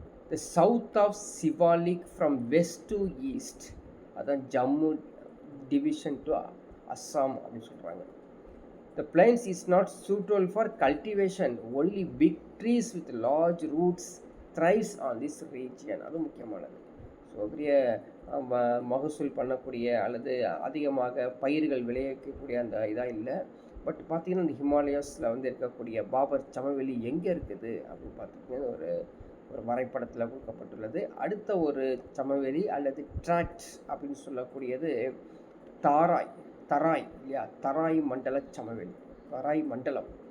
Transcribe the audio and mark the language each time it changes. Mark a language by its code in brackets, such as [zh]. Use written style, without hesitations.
[en] the south of Shivalik from west to east, அதான் Jammu division to Assam [ta] அப்படின்னு சொல்கிறாங்க. [en] The plains is not suitable for cultivation. Only big trees with large roots thrives on this region. [ta] அது முக்கியமானது. So பெரிய மகசூல் பண்ணக்கூடிய அல்லது அதிகமாக பயிர்கள் விளைவிக்கக்கூடிய அந்த இதாக இல்லை. பட் பார்த்தீங்கன்னா இந்த ஹிமாலயாஸில் இருக்கக்கூடிய பாபர் சமவெளி எங்கே இருக்குது அப்படின்னு பார்த்திங்கன்னா ஒரு ஒரு வரைபடத்தில் கொடுக்கப்பட்டுள்ளது. அடுத்த ஒரு சமவெளி அல்லது ட்ராக்ட் அப்படின்னு சொல்லக்கூடியது தாராய் தராய் இல்லையா, தராய் மண்டல சமவெளி, தராய் மண்டலம்.